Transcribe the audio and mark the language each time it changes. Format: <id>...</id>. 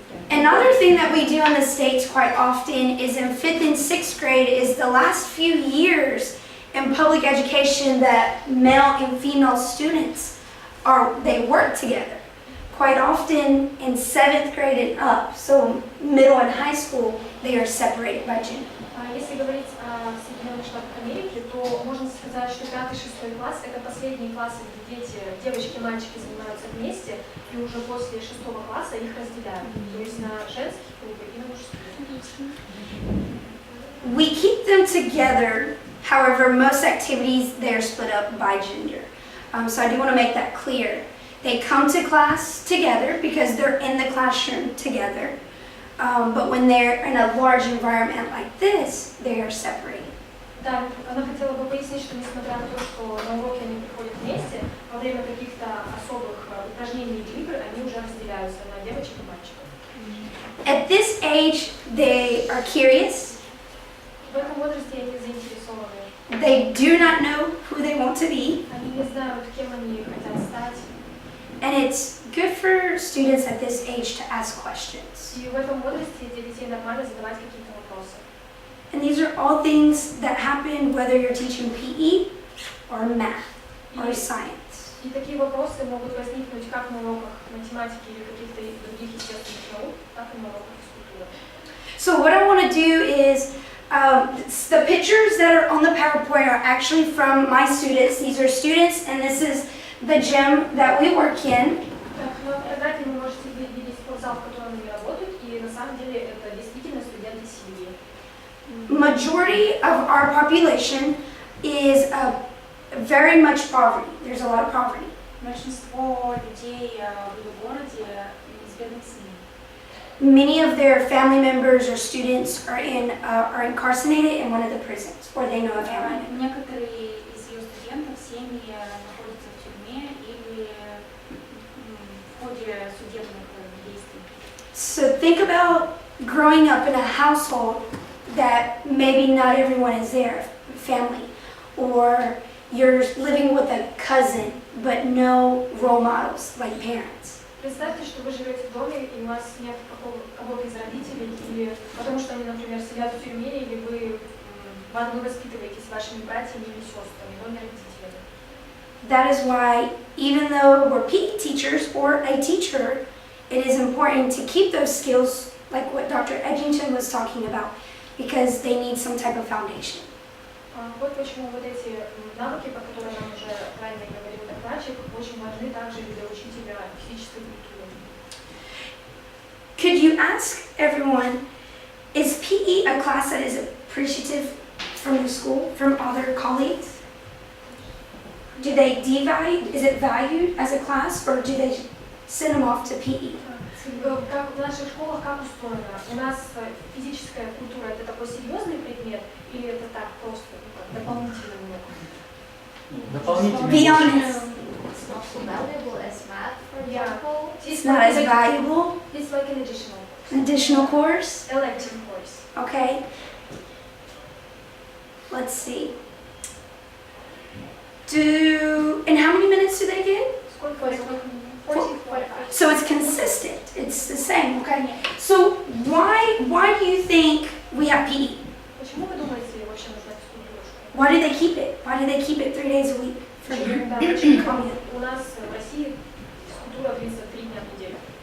<en>Another thing that we do in the States quite often is in 5th and 6th grade is the last few years in public education that male and female students they work together. Quite often in 7th grade and up, so middle and high school, they are separated by gender.</en> <ru>Если говорить о Соединенных Штатах Америки, то можно сказать, что 5-6 класс – это последние классы, где девочки и мальчики занимаются вместе, и уже после 6 класса их разделяют, то есть на женские группы и на мужские.</ru> <en>We keep them together, however, most activities they are split up by gender. So I do want to make that clear. They come to class together because they're in the classroom together. but when they're in a large environment like this, they are separated.</en> <ru>Да, она хотела бы пояснить, что несмотря на то, что на уроки они приходят вместе, во время каких-то особых упражнений или игр они уже разделяются на девочек и мальчиков.</ru> <en>At this age, they are curious.</en> <ru>В этом возрасте они заинтересованы.</ru> <en>They do not know who they want to be.</en> <ru>Они не знают, кем они хотят стать.</ru> <en>And it's good for students at this age to ask questions.</en> <ru>И в этом возрасте для детей нормально задавать какие-то вопросы.</ru> <en>And these are all things that happen whether you're teaching PE or math or science.</en> <ru>И такие вопросы могут возникнуть как на уроках математики или каких-то других естественных наук, так и на уроках физкультуры.</ru> <en>So what I want to do is, the pictures that are on the PowerPoint are actually from my students. These are students, and this is the gym that we work in.</en> <ru>Так, на фотографии вы можете видеть спортзал, в котором они работают, и на самом деле это действительно студенты Сильвии.</ru> <en>Majority of our population is very much poverty. There's a lot of poverty.</en> <ru>Большинство людей в городе из бедных семей.</ru> <en>Many of their family members or students are incarcerated in one of the prisons, or they know a family member.</en> <ru>Некоторые из ее студентов семьи находятся в тюрьме или в ходе судебных действий.</ru> <en>So think about growing up in a household that maybe not everyone is there, family, or you're living with a cousin but no role models like parents.</en> <ru>Представьте, что вы живете в доме, и у вас нет кого-то из родителей, или потому что они, например, сидят в тюрьме, или вы воспитываетесь вашими братьями или сестрами, но не родителями.</ru> <en>That is why, even though we're PE teachers or a teacher, it is important to keep those skills, like what Dr. Edgington was talking about, because they need some type of foundation.</en> <ru>Вот почему вот эти навыки, про которые нам уже ранее говорил докладчик, очень важны также и для учителя физической культуры.</ru> <en>Could you ask everyone, is PE a class that is appreciative from the school, from other colleagues? Do they devalue, is it valued as a class, or do they send them off to PE?</en> <ru>Как в наших школах как устроено? У нас физическая культура это такой серьезный предмет или это так просто дополнительный урок?</ru> <en>Be honest. It's not so valuable as math, for example. It's not as valuable. It's like an additional An additional course. elective course. Okay. Let's see. And how many minutes do they get?</en> <ru>Сколько минут? 45.</ru> <en>So it's consistent. It's the same. Okay. So why do you think we have PE?</en> <ru>Почему вы думаете, вообще нужна физкультура в школе?</ru> <en>Why do they keep it? Why do they keep it 3 days a week for you?</en> <ru>Да, почему у нас в России физкультура длится 3 дня в неделю.</ru>